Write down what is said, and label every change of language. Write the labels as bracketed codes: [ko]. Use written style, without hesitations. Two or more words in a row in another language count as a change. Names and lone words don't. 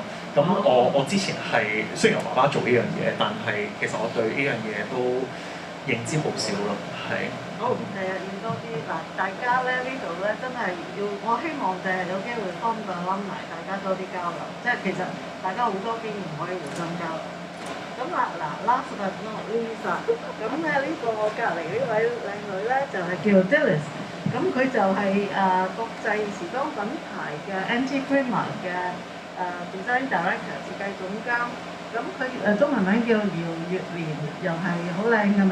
[yue] 咁我之前係雖然我爸爸做呢樣嘢，但係其實我對呢樣嘢都認知好少咯。係。好，第日要多啲嗱，大家咧呢度咧真係要，我希望第日有機會幫個alumni大家多啲交流，即係其實大家好多經驗可以互相交流。咁嗱 [en] last but not least [yue] 咁咧呢個隔離呢位靚女咧就係叫 Dilys， 咁佢就係國際時裝品牌嘅 Anti-Prima 嘅 [en] Design Director [yue] 設計總監。咁佢中文名叫姚月蓮，又係好靚嘅名。